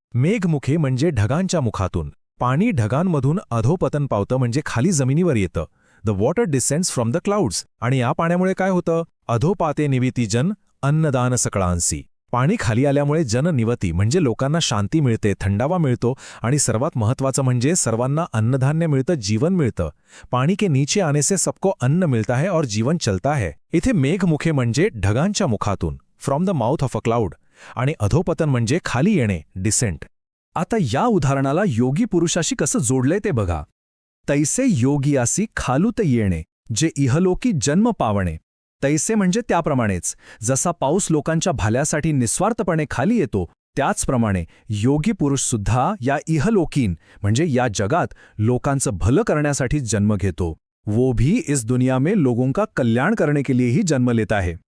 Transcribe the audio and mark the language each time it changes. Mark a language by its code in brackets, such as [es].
[mr] मेघमुखे म्हणजे ढगांच्या मुखातून. पाणी ढगांमधून अधोपतन पावतं म्हणजे खाली जमिनीवर येतं. [en] The water descends from the clouds. [mr] आणि या पाण्यामुळे काय होतं? अधोपाते निविती जन अन्नदान सकळांसी. पाणी खाली आल्यामुळे जननिवती म्हणजे लोकांना शांती मिळते, थंडावा मिळतो आणि सर्वात महत्त्वाचं म्हणजे सर्वांना अन्नधान्य मिळतं, जीवन मिळतं. [hi] पाणी के नीचे आने से सबको अन्न मिळता है और जीवन चलता है. [mr] इथे मेघमुखे म्हणजे ढगांच्या मुखातून, [en] From the mouth of a cloud. [mr] आणि अधोपतन म्हणजे खाली येणे, डिसेंट. आता या उदाहरणाला योगी पुरुषाशी कसं जोडलंय ते बघा. तैसे योगियासी खालूत येणे, जे इहलोकी जन्म पावणे. तैसे म्हणजे त्याप्रमाणेच. जसा पाऊस लोकांच्या भल्यासाठी निस्वार्थपणे खाली येतो, त्याचप्रमाणे योगी पुरुषसुद्धा या इहलोकीन म्हणजे या जगात लोकांचं भलं करण्यासाठी जन्म घेतो. [hi] वो भी इस दुनिया में लोगों का कल्याण करने के लिए ही जन्म लेता है.